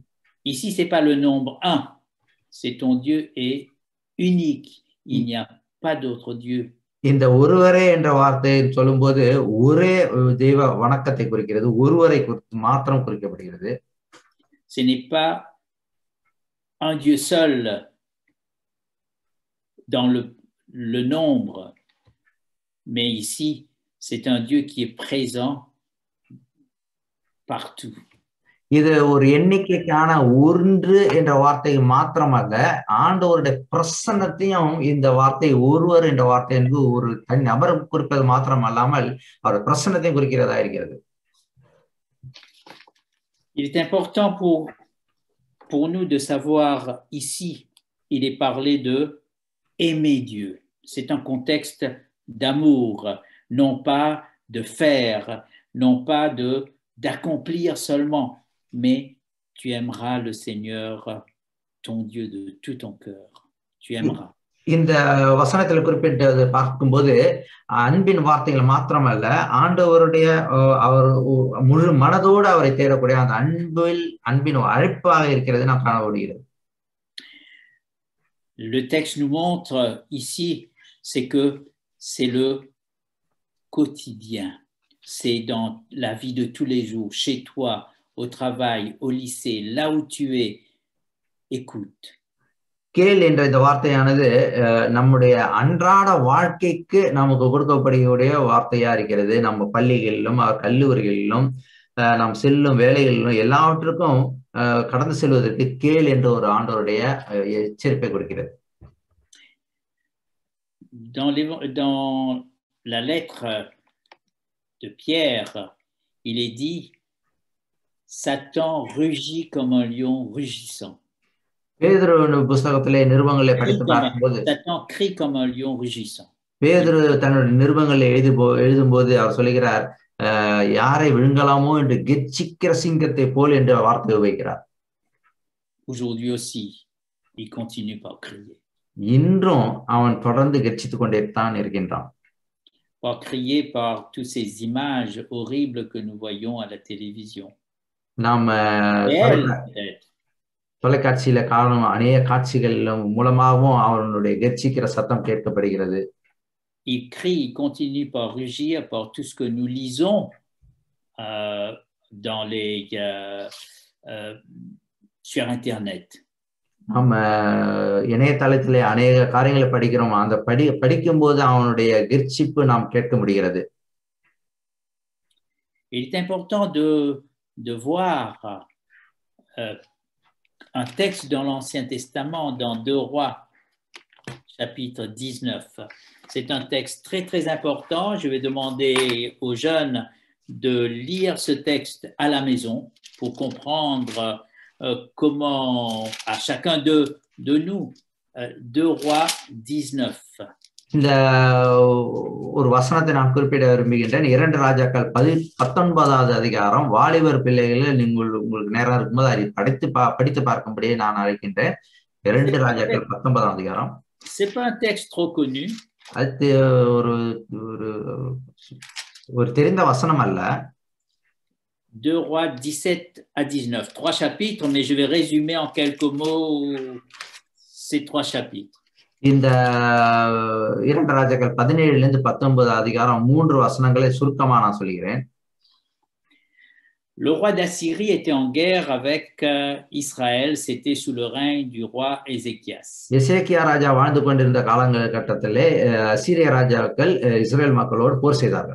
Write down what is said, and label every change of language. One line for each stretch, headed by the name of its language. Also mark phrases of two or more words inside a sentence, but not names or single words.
French: Ici c'est pas le nombre 1. C'est ton Dieu est unique. Il n'y a pas d'autre Dieu.
Tamil: இந்த ஒருவரே என்ற வார்த்தையை சொல்லும்போது ஒரே தெய்வ வணக்கத்தை குறிக்கிறது, ஒருவரை மாத்திரம் குறிக்கப்படுகிறது.
French: Ce n'est pas un Dieu seul dans le nombre, mais ici c'est un Dieu qui est présent partout.
Tamil: இது ஒரு எண்ணிக்கைக்கான ஒன்று என்ற வார்த்தை மாத்திரமல்ல, ஆண்டவருடைய பிரசன்னத்தையும் இந்த வார்த்தை ஒருவர் என்ற வார்த்தை என்று ஒரு தனி நபர் குறிப்பது மாத்திரம் அல்லாமல் அவருடைய பிரசன்னத்தையும் குறிக்கிறதா இருக்கிறது.
French: Il est important pour nous de savoir ici, il est parlé de aimer Dieu. C'est un contexte d'amour, non pas de faire, non pas d'accomplir seulement, mais tu aimeras le Seigneur, ton Dieu, de tout ton cœur. Tu aimeras.
Tamil: இந்த வசனத்தில் குறிப்பிட்டது பார்க்கும்போது அன்பின் வார்த்தைகள் மாத்திரமல்ல, ஆண்டவருடைய அவர் முழு மனதோடு அவரை தேடக்கூடிய அந்த அன்பின் அழைப்பாக இருக்கிறது நாம் காண முடிகிறது.
French: Le texte nous montre ici, c'est que c'est le quotidien. C'est dans la vie de tous les jours, chez toi, au travail, au lycée, là où tu es. Écoute.
Tamil: கேள் என்ற இந்த வார்த்தையானது நம்முடைய அன்றாட வாழ்க்கைக்கு நமக்கு கொடுக்கக்கூடிய வார்த்தையா இருக்கிறது. நம்ம பள்ளிகளிலும் கல்லூரிகளிலும் நாம் செல்லும் வேலைகளிலும் எல்லாவற்றுக்கும் கடந்து செல்வதற்கு கேள் என்ற ஒரு ஆண்டவருடைய எச்சரிப்பை கொடுக்கிறது.
French: Dans la lettre de Pierre, il est dit Satan rugit comme un lion rugissant.
Tamil: பேதுரு புத்தகத்திலே நிருபங்களை படித்து பார்க்கும்போது
French: Satan crie comme un lion rugissant.
Tamil: பேதுரு தன்னுடைய நிருபங்களை எழுதும்போது அவர் சொல்லுகிறார், யாரை விழுங்கலாமோ என்று கெர்ச்சிக்கிற சிங்கத்தை போல் என்ற வார்த்தை உபயோகிக்கிறார்.
French: Aujourd'hui aussi, il continue par crier.
Tamil: இன்றும் அவன் தொடர்ந்து கெர்ச்சித்துக் கொண்டே தான் இருக்கின்றான்.
French: Par crier par toutes ces images horribles que nous voyons à la télévision.
Tamil: நாம் தொலைக்காட்சியில காணும் அநேக காட்சிகள் மூலமாகவும் அவனுடைய கெர்ச்சிக்கிற சத்தம் கேட்கப்படுகிறது.
French: Il crie, il continue par rugir par tout ce que nous lisons dans sur Internet.
Tamil: நம்ம இணையதளத்திலே அநேக காரியங்களை படிக்கிறோம். அந்த படிக்கும்போது அவனுடைய கெர்ச்சிப்பு நாம் கேட்க முடிகிறது.
French: Il est important de voir un texte dans l'Ancien Testament, dans 2 Rois, chapitre 19. C'est un texte très, très important. Je vais demander aux jeunes de lire ce texte à la maison pour comprendre comment, à chacun de nous, 2 Rois 19.
Tamil: இந்த ஒரு வசனத்தை நான் குறிப்பிட விரும்புகின்றேன். 2 ராஜாக்கள் 19வது அதிகாரம். வாலிபர் பிள்ளைகளில் உங்களுக்கு நேரம் இருக்கும்போது அதை படித்து பார்க்கும்படியே நான் அழைக்கின்றேன். 2 ராஜாக்கள் 19ஆம் அதிகாரம்.
French: C'est pas un texte trop connu.
Tamil: அது ஒரு தெரிந்த வசனம் அல்ல.
French: 2 Rois 17 à 19, 3 chapitres, mais je vais résumer en quelques mots ces 3 chapitres.
Tamil: இந்த 2 ராஜாக்கள் 17லிருந்து 19 அதிகாரம் 3 வசனங்களை சுருக்கமா நான் சொல்கிறேன்.
French: Le roi d'Assyrie était en guerre avec Israël, c'était sous le règne du roi Ézéchias.
Tamil: எசேக்கியா ராஜா வாழ்ந்து கொண்டிருந்த காலகட்டத்திலே அசீரிய ராஜாக்கள் இஸ்ரேல் மக்களோடு போர் செய்தார்கள்.